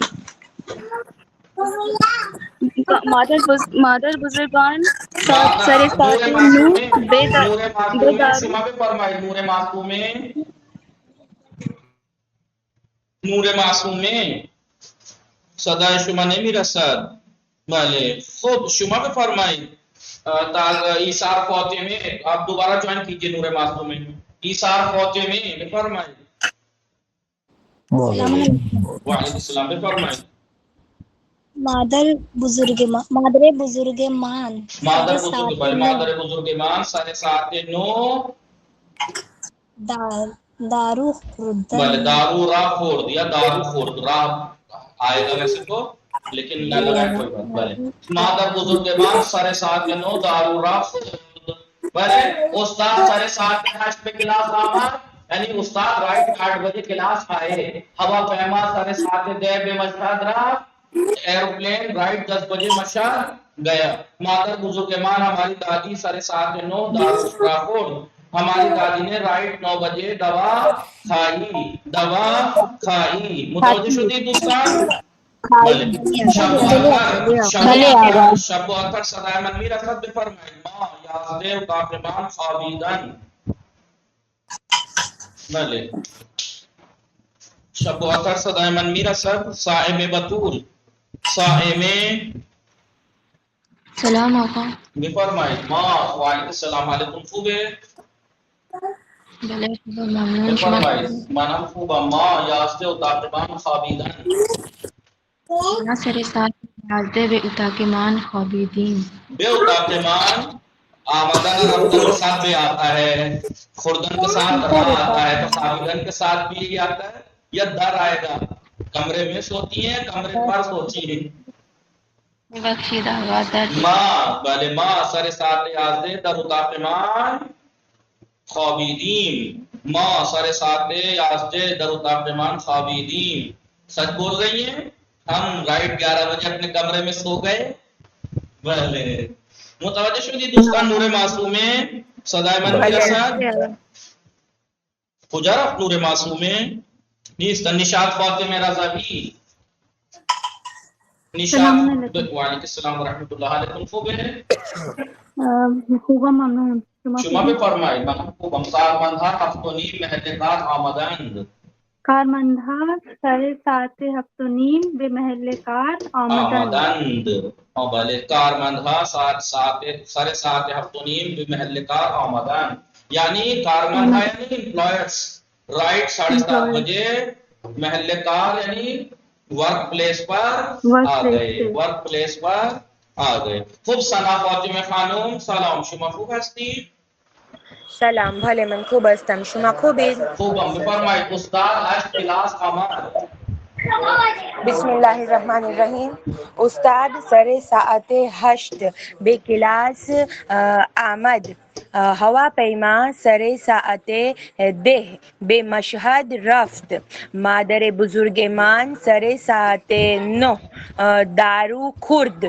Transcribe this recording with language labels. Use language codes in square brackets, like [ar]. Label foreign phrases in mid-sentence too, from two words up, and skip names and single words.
[fa] مادر بزرگان سر ساعت 9 به شما بفرمایید. نور معصومه صدای شما نمیرسد. بله خب شما بفرمایید. ایثار فاطمه [ur] آپ دوبارہ جوائن کیجئے. [fa] نور معصومه ایثار فاطمه بفرمایید. [ar] وعلیکم السلام [fa] بفرمایید. مادر بزرگ مان سر ساعت 9 دارو خورد. بله دارو را خورد یا دارو خورد. [ur] را آئے گا ویسے تو لیکن نہ لگائے کوئی بات. [fa] بله مادر بزرگوار سر ساعت 9 دارو را خورد. بله استاد سر ساعت 8 به کلاس آمد یعنی [ur] استاد رائٹ 8 بجے کلاس آئے. [fa] ہواپیما سر ساعت 10 به مشهد رفت. [ur] ایروپلین رائٹ 10 بجے مشہد گیا. [fa] مادر بزرگمان [ur] ہماری دادی [fa] سر ساعت 9 دارو را خورد. [ur] ہماری دادی نے رائٹ 9 بجے دوا کھائی. [fa] متوجہ شدید دوستان؟ شب و اثر صدای من میرسد. بفرمایید. ما یازده و قافمان خوابیدن. بله شب و اثر صدای من میرسد. صائم بطول سلام آقا. بفرمایید. ما [ar] وعلیکم السلام علیکم. [fa] خوبه؟ بله خوبم ممنون. شما بفرمایید. منم خوبم. ما یاسته و طالبان خوابیدن. ما سر ساعت 11 به اتاق من خوابیدیم. بے اتاقمان [ur] آمدن اور رفتن کے ساتھ بھی آتا ہے، خوردن کے ساتھ را آتا ہے، تو خابدن کے ساتھ بھی یہی آتا ہے، یا در آئے گا. کمرے میں سوتی ہیں، کمرے پر سوتی ہیں. [fa] بخشید آقا در ما بله ما سر ساعت 11 در اتاقمان خوابیدیم. ما سر ساعت 11 در اتاقمان خوابیدیم. [ur] سچ بول رہی ہیں؟ ہم رائٹ 11 بجے اپنے کمرے میں سو گئے. [fa] بله متوجه شدی دوستان؟ نور معصومه صدای من میرسد؟ کجا رفت نور معصومه؟ نیست. نشاط فاطمه رضوی. نشاط. [ar] وعلیکم السلام و رحمت الله علیکم. [fa] خوبه؟ خوبم ممنون. شما بفرمایید. من خوبم. کارمندها 7:30 محل کار آمدند. کارمندها سر ساعت 7:30 به محل کار آمدند. بله کارمندها سر ساعت 7:30 به محل کار آمدند. [ur] یعنی کارمندها یعنی [en] employers right [ur] 7:30 بجے [fa] محل کار [ur] یعنی [en] work place [ur] پر آ گئے. [en] work place [ur] پر آ گئے. [fa] خوب. ثنا فاطمه خانم سلام. شما خوب هستید؟ سلام بله من خوب هستم. شما خوبید؟ خوبم. بفرمایید. استاد 8 کلاس آمد. [ar] بسم الله الرحمن الرحیم. [fa] استاد سر ساعت 8 به کلاس آمد. هواپیما سر ساعت 10 به مشهد رفت. مادر بزرگمان سر ساعت 9 دارو خورد.